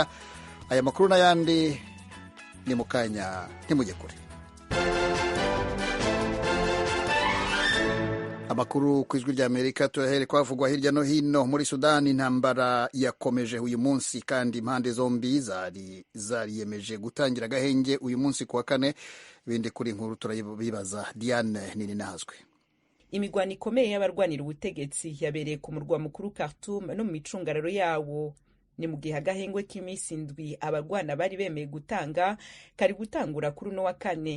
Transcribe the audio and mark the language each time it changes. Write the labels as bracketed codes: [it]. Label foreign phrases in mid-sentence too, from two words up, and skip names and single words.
[rw] Aya makuru n'ayandi ni mu kanya, ntimujye kure. Amakuru ku ijwi ry'Amerika tuyahere kwavugwa hirya no hino. Muri Sudani intambara irakomeje uyu munsi, kandi impande zombi ziyemeje gutangira agahenge uyu munsi kuwa kane. Ibindi kuri nkuru turabibaza Diane Nininahazwe. [rn] Imigwano ikomeye y'abarwanira ubutegetsi yabereye ku murwa mukuru Khartoum no mu micungararo yawo. Ni mu gihe agahengwe k'iminsi indwi abarwana bari bemeye gutanga kari gutangura kuri uno wa kane.